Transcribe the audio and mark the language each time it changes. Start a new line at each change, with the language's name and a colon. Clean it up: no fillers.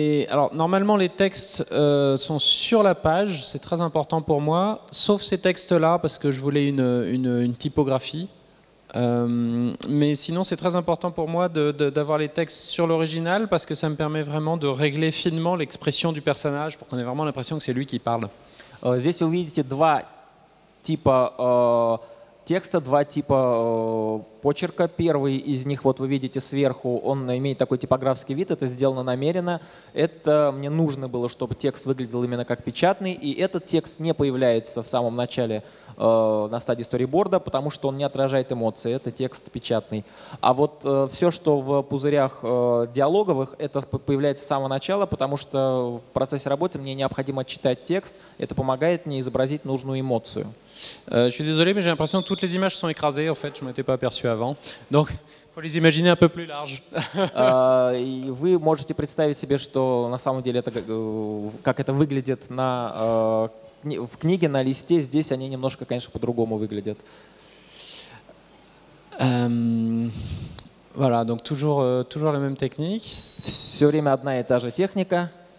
French: Alors, normalement, les textes sont sur la page, c'est très important pour moi, sauf ces textes-là, parce que je voulais une typographie. Mais sinon, c'est très important pour moi d'avoir les textes sur l'original, parce que ça me permet vraiment de régler finement l'expression du personnage, pour qu'on ait vraiment l'impression que c'est lui qui parle.
Russian: Здесь вы видите два типа текста, два типа почерка. Первый из них, вот вы видите сверху, он имеет такой типографский вид, это сделано намеренно. Это мне нужно было, чтобы текст выглядел именно как печатный, и этот текст не появляется в самом начале на стадии сториборда, потому что он не отражает эмоции, это текст печатный. А вот все, что в пузырях диалоговых, это появляется с самого начала, потому что в процессе работы мне необходимо читать текст, это помогает мне изобразить нужную эмоцию.
French: Je suis désolé, mais j'ai l'impression que toutes les images sont écrasées, en fait, je ne m'étais pas aperçu avant. Donc, il faut les imaginer un peu plus larges.
Russian: Вы можете представить себе, что на самом деле это, как это выглядит в книге, на листе. Здесь они немножко, конечно, по-другому выглядят.
French: Voilà, donc toujours la même technique.
Russian: Все время одна и та же техника.